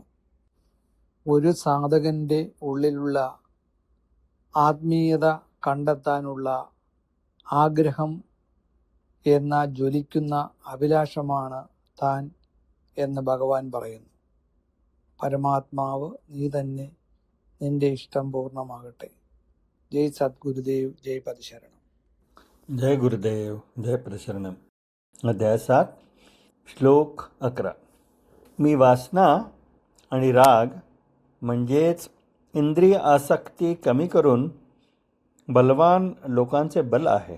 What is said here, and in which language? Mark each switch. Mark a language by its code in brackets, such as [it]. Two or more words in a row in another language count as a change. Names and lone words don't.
[ml] ഒരു സാധകൻ്റെ ഉള്ളിലുള്ള ആത്മീയത കണ്ടെത്താനുള്ള ആഗ്രഹം എന്ന ജ്വലിക്കുന്ന അഭിലാഷമാണ് താൻ എന്ന് ഭഗവാൻ പറയുന്നു. പരമാത്മാവ് നീ തന്നെ, നിന്റെ ഇഷ്ടം പൂർണ്ണമാകട്ടെ. ജയ് സദ്ഗുരുദേവ്, ജയ് പതിശരണം. [mr] जय गुरुदेव, जय प्रशरणम. अध्याय 7 श्लोक 11. मी वासना आणि राग म्हणजेच इंद्रिय आसक्ती कमी करून बलवान लोकांचे बल आहे.